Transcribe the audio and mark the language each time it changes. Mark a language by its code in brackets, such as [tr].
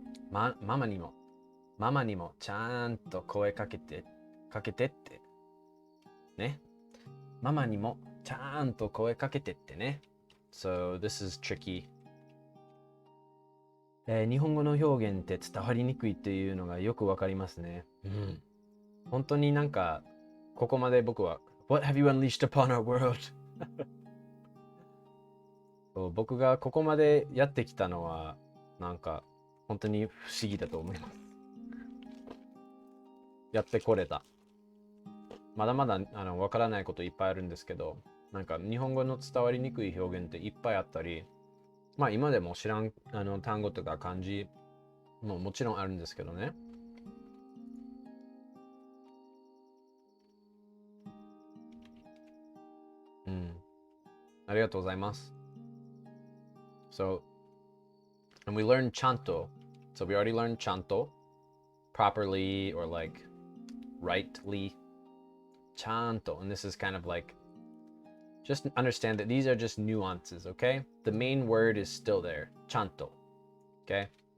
[ja] ママにもちゃんと声かけてってね。ママにもちゃんと声かけてってね。 [en] So this is tricky. [ja] 日本語の表現って伝わりにくいっていうのがよくわかりますね。本当になんかここまで僕は [en] What have you unleashed upon our world? [ja] 僕がここまでやってきたのはなんか本当に不思議だと思います。やってこれた。まだまだわからないこといっぱいあるんですけど、なんか日本語の伝わりにくい表現っていっぱいあったり、まあ今でも知らん単語とか漢字ももちろんあるんですけどね。ありがとうございます。 [en] So, and we learned chanto. So we already learned chanto properly or like rightly. chanto. And this is kind of like, just understand that these are just nuances, okay? The main word is still there, chanto, okay?